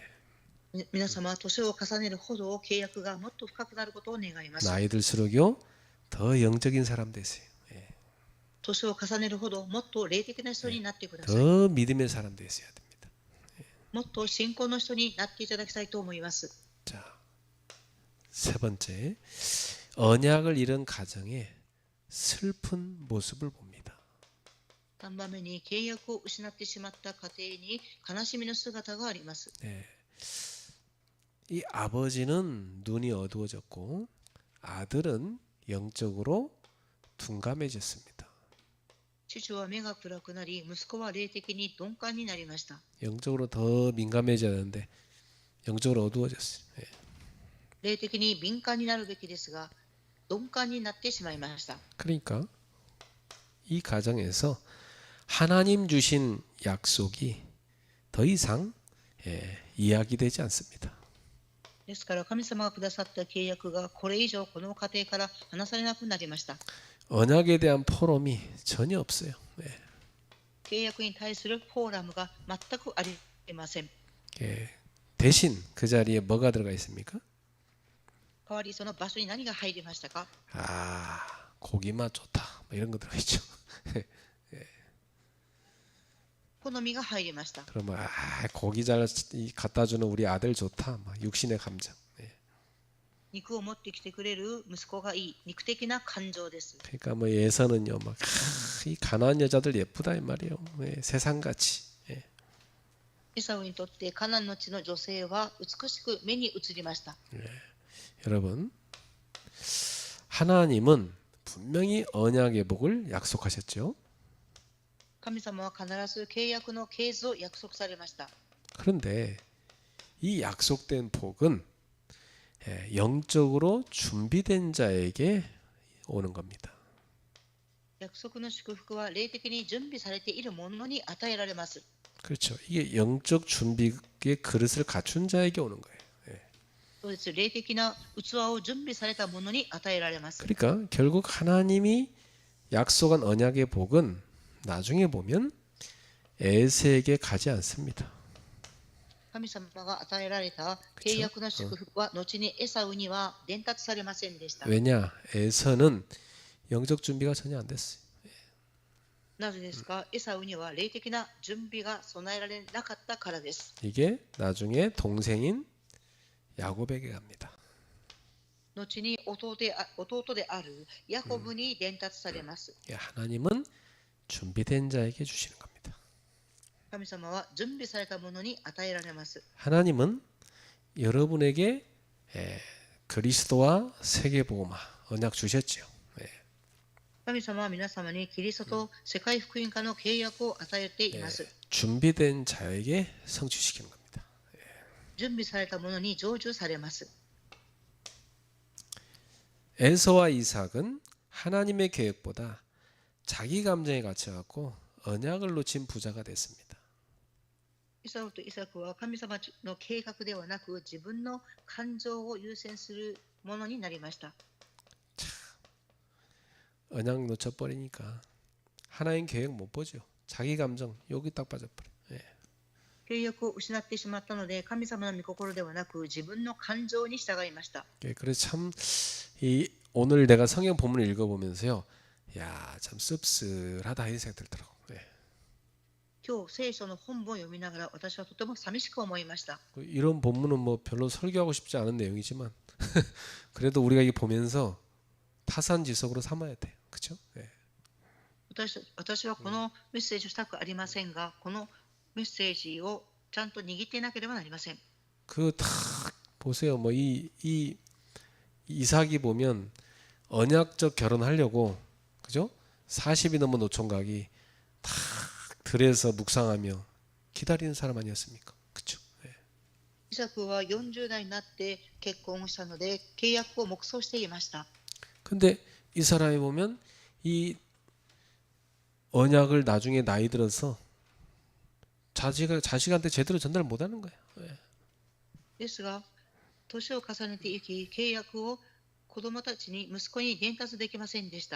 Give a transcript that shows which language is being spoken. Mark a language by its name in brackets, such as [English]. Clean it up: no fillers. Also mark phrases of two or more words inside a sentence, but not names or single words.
[Japanese] 皆様、年を重ねるほど契約がもっと深くなることを願います。 [Korean] 나이 들수록요 더 영적인 사람 되세요. 예. [Japanese] 年を重ねるほどもっと霊的な人になってください。 [Korean] 더 믿음의 사람 되셔야 됩니다. [Japanese] もっと信仰の人になっていただきたいと思います。 [Korean] 자, 세 번째 언약을 잃은 가정의 슬픈 모습을 봅니다. [Japanese] 3 番目に契約を失ってしまった家庭に悲しみの姿があります。 [Korean] 네. 이 아버지는 눈이 어두워졌고 아들은 영적으로 둔감해졌습니다. [Japanese] 父は目が暗くなり、息子は霊的に鈍感になりました。 [Korean] 영적으로 더 민감해졌는데 영적으로 어두워졌어요. 예. [Japanese] 霊的に敏感になるべきですが、鈍感になってしまいました。 [Korean] 그러니까 이 가정에서 하나님 주신 약속이 더 이상 이야기되지 않습니다. [Japanese] ですから神様がくださった契約がこれ以上この家庭から話されなくなりました。 [Korean] 언약에 대한 포럼이 전혀 없어요. 예. [Japanese] 契約に対するフォーラムが全くありません。 [Korean] 예. 대신 그 자리에 뭐가 들어가 있습니까? [Japanese] 代わりその場所に何が入りましたか？ [Korean] 아, 고기 맛 좋다. 뭐 이런 거 들어가 있죠. [Japanese] 好みが入りました。 [Korean] 그러면 고기 잘 갖다 주는 우리 아들 좋다. 막 육신의 감정. 예. [Japanese] 肉を持ってきてくれる息子がいい、肉的な感情です。 [Korean] 그러니까 뭐 예서는요, 막 이 가난한 여자들 예쁘다 이 말이에요. 예, 세상같이. 예. [Japanese] エサウにとってカナンの地の女性は美しく目に映りました。 [Korean] 예. 여러분, 하나님은 분명히 언약의 복을 약속하셨죠. [Japanese] 神様は必ず契約の継続を約束されました。 [Korean] 그런데 이 약속된 복은 영적으로 준비된 자에게 오는 겁니다. [Japanese] 約束の祝福は霊的に準備されているものに与えられます。 [Korean] 그렇죠. 이게 영적 준비의 그릇을 갖춘 자에게 오는 거예요. [Japanese] そうです。霊的な器を準備されたものに与えられます。 [Korean] 그러니까 결국 하나님이 약속한 언약의 복은 나중에 보면 에세에게 가지 않습니다. 神様が与えられた契約の祝福は後にエサウには伝達されませんでした。 왜냐? 에서는 영적 준비가 전혀 안 됐어요. [Japanese] なぜですか？エサウには霊的な準備が備えられなかったからです。 [Korean] 이게 나중에 동생인 야곱에게 갑니다. [Japanese] 後に弟であるヤコブに伝達されます。 [Korean] 하나님은 준비된 자에게 주시는 겁니다. [Japanese] 神様は準備されたものに与えられます。 [Korean] 하나님은 여러분에게 그리스도와 세계복음화 언약 주셨죠. [Japanese] 神様は皆様にキリストと世界福音化の契約を与えています。 [Korean] 준비된 자에게 성취시키는 겁니다. [Japanese] 準備されたものに成就されます。 [Korean] 에서와 이삭은 하나님의 계획보다 자기 감정에 갇혀갖고 언약을 놓친 부자가 됐습니다. [Japanese] エサウとイサクは神様の計画ではなく自分の感情を優先するものになりました。 [Korean] 언약 놓쳐버리니까 하나님 계획 못 보죠. 자기 감정 여기 딱 빠져버려. [Japanese] 契約を失ってしまったので神様の御心ではなく自分の感情に従いました。 [Korean] 그래서 참 오늘 내가 성경 본문을 읽어보면서요, 야, 참 씁쓸하다 이런 생각 들더라고. [Japanese] 今日聖書の本文を読みながら私はとても寂しく思いました。 [Korean] 이런 본문은 뭐 별로 설교하고 싶지 않은 내용이지만 그래도 우리가 이게 보면서 타산지석으로 삼아야 돼요. 그렇죠? [Japanese] 私はこのメッセージをしたくありませんが、このメッセージをちゃんと握っていなければなりません。 [Korean] 그 다 보세요. 뭐 이 이삭이 보면 언약적 결혼하려고, 그죠? 40이 넘은 노총각이 다 들에서 묵상하며 기다리는 사람 아니었습니까? 그렇죠? [Japanese] イサクは40代になって結婚したので契約を黙想していました。 [Korean] 근데 이 사람이 보면 이 언약을 나중에 나이 들어서 자식한테 제대로 전달 못하는 거예요. [Japanese] ですが、年を重ねていき、契約を子供たちに、息子に伝達できませんでした。